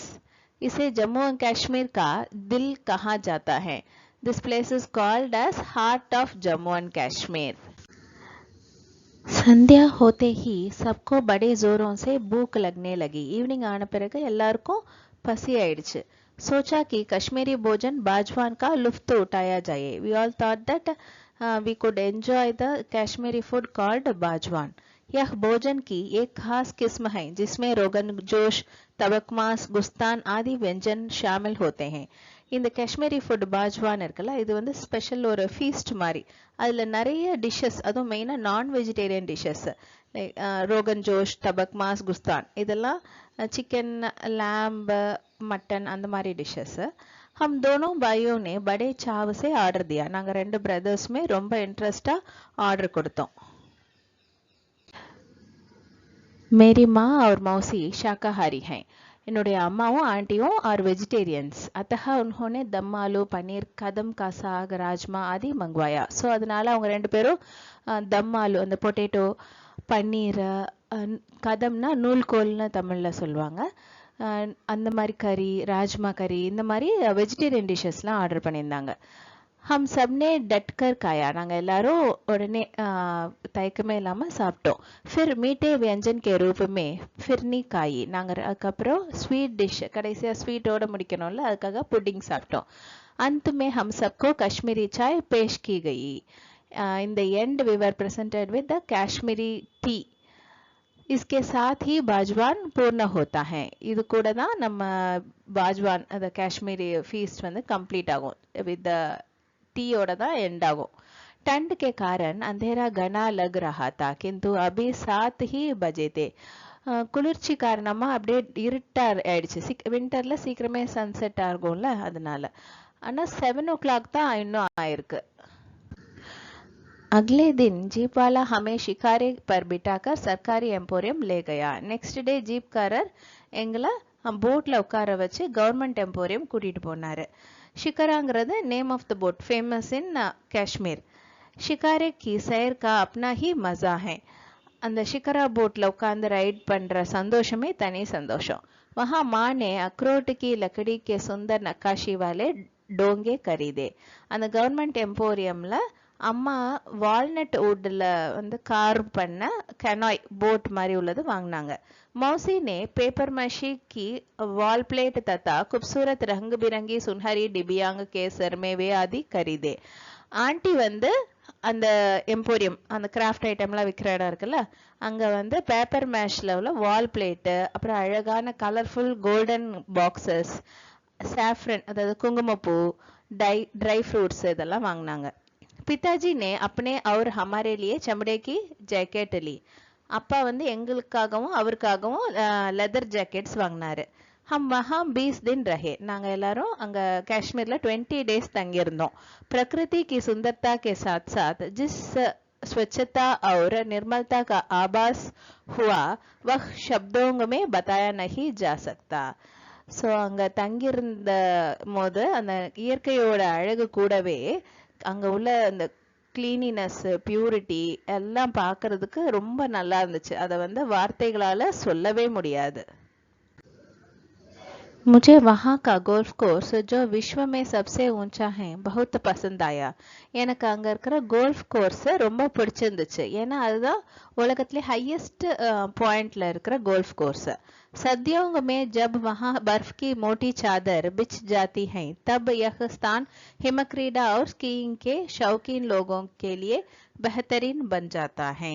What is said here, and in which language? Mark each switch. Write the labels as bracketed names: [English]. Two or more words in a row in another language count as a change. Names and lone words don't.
[Hindi] इसे जम्मू एंड कश्मीर का दिल कहा जाता है. [English] This place is called as heart of Jammu and Kashmir. [Hindi] संध्या होते ही सबको बड़े जोरों से भूख लगने लगी. [Tamil] ஈவினிங் ஆன பிறகு எல்லாருக்கும் பசி ஆயிடுச்சு. [Hindi] सोचा कि कश्मीरी भोजन बाजवान का लुफ्त उठाया जाए. [English] We all thought that we could enjoy the Kashmiri food called बाजवान. [Hindi] यह भोजन की एक खास किस्म है जिसमें रोगन जोश, तबकमास, गुस्तान आदि व्यंजन शामिल होते हैं. [Tamil] இந்த [English] Kashmiri food [Tamil] பாஜ்வான் இருக்குல்ல, இது வந்து ஸ்பெஷல் ஒரு ஃபீஸ்ட் மாதிரி. அதில் நிறைய டிஷ்ஷஸ், அதுவும் மெயினாக [English] non vegetarian dishes, [Tamil] ரோகன் ஜோஷ், தபக் மாஸ், குஸ்தான், இதெல்லாம் [English] chicken, lamb, mutton [Tamil] அந்த மாதிரி டிஷ்ஷஸ். [Hindi] हम दोनों भाइयों ने बड़े चाव से ऑर्डर दिया. [Tamil] நாங்கள் ரெண்டு பிரதர்ஸுமே ரொம்ப இன்ட்ரெஸ்டாக ஆர்டர் கொடுத்தோம். [Hindi] मेरी माँ और मौसी शाकाहारी हैं. [Tamil] என்னுடைய அம்மாவும் ஆண்டியும் [English] are vegetarians. [Hindi] अतः उन्होंने दम आलू, पनीर, कदम का साग, राजमा आदि मंगवाया. [Tamil] ஸோ அதனால அவங்க ரெண்டு பேரும் தம் ஆலு, அந்த பொட்டேட்டோ, பன்னீர், கதம்னா நூல்கோல்னு தமிழில் சொல்லுவாங்க, அந்த மாதிரி கறி, ராஜ்மா கறி, இந்த மாதிரி [English] vegetarian dishesலாம் [Tamil] ஆர்டர் பண்ணியிருந்தாங்க. [Hindi] हम सबने डटकर खाया. [Tamil] நாங்கள் எல்லாரும் உடனே தயக்கமே இல்லாமல் சாப்பிட்டோம். [Hindi] फिर मीठे व्यंजन के रूप में फिरनी खाई. [Tamil] நாங்கள் அதுக்கப்புறம் [English] sweet dish, [Tamil] கடைசியாக ஸ்வீட்டோட முடிக்கணும்ல, அதுக்காக புட்டிங் சாப்பிட்டோம். [Hindi] अंत में हम सबको कश्मीरी चाय पेश की गई. [English] in the end we were presented with the Kashmiri tea. [Hindi] इसके साथ ही बाजवान पूर्ण होता है. [Tamil] இது கூட தான் நம்ம பாஜ்வான், அந்த [English] Kashmiri feast [Tamil] வந்து கம்ப்ளீட் ஆகும். [English] with the teaயோட [Tamil] தான் எண்ட் ஆகும். [Hindi] ठंड के कारण अंधेरा घना लग रहा था किंतु अभी 7 ही बजे थे. [Tamil] குளிர்ச்சி காரணமா அப்படியே இருட்டா ஆயிடுச்சு. விண்டர்ல சீக்கிரமே சன்செட் ஆகும்ல, அதனால. ஆனா 7 o'clock தான் இன்னும் ஆயிருக்கு. [Hindi] अगले दिन जीप वाला हमें शिकारे पर बिठाकर सरकारी एम्पोरियम ले गया. [English] next day [Tamil] जीपकाரர் எங்களை போட்ல உட்கார வச்சு [English] government emporium [Tamil] கூட்டிட்டு போனாரு. [English] शिकाराங்கிறது name of the boat, famous in Kashmir. [Hindi] शिकारे की सैर का अपना ही मजा है. [Tamil] அந்த शिकारा போட்ல உட்கார்ந்து ரைட் பண்ற சந்தோஷமே தனி சந்தோஷம். [Hindi] वहां माँ ने अखरोट की लकड़ी के सुंदर नक्काशी वाले डोंगे खरीदे. [Tamil] அந்த [English] government emporiumல [Tamil] அம்மா [English] walnut woodல [Tamil] வந்து கார்வ் பண்ண [English] canoe boat [Tamil] மாதிரி உள்ளது வாங்கினாங்க. [Hindi] मौसी ने [English] paper mache [Hindi] की [English] wall plate [Hindi] तथा खूबसूरत रंग बिरंगी सुनहरी डिबियांग के सरमेवे आदि खरीदे. [Tamil] ஆண்டி வந்து அந்த எம்போரியம், அந்த [English] craft itemலாம் [Tamil] விற்கிற இடம் இருக்குல்ல, அங்கே வந்து [English] paper mache [Tamil] உள்ள [English] wall plate, [Tamil] அப்புறம் அழகான [English] colorful golden boxes, [Tamil] சாஃப்ரன் அதாவது குங்குமப்பூ, [English] dry fruits [Tamil] இதெல்லாம் வாங்கினாங்க. [Hindi] पिताजी ने अपने और हमारे लिए चमड़े की जैकेट ली. [Tamil] அப்பா வந்து எங்களுக்காகவும் அவருக்காகவும் [English] leather jackets [Tamil] வாங்கினாரு. [Hindi] हम वहाँ 20 दिन रहे. [Tamil] நாங்கள் எல்லாரும் அங்கே காஷ்மீரில் 20 days தங்கியிருந்தோம். [Hindi] प्रकृति की सुंदरता के साथ साथ जिस स्वच्छता और निर्मलता का आभास हुआ वह शब्दों में बताया नहीं जा सकता. [Tamil] ஸோ அங்கே தங்கியிருந்த போது அந்த இயற்கையோட அழகு கூடவே அங்கே உள்ள அந்த [English] cleanliness, purity [Tamil] எல்லாம் பார்க்கறதுக்கு ரொம்ப நல்லா இருந்துச்சு. அதை வந்து வார்த்தைகளால் சொல்லவே முடியாது. [Hindi] मुझे वहाँ का गोल्फ कोर्स जो विश्व में सबसे ऊंचा है बहुत पसंद आया. [Tamil] எனக்கு அங்கே இருக்கிற [English] golf course [Tamil] ரொம்ப பிடிச்சிருந்துச்சு. ஏன்னா அதுதான் உலகத்திலே [English] highest pointல [Tamil] இருக்கிற [English] golf course. [Hindi] सर्दियों में जब वहाँ बर्फ की मोटी चादर बिछ जाती है तब यह स्थान हिमक्रीड़ा और स्कीइंग के शौकीन लोगों के लिए बेहतरीन बन जाता है.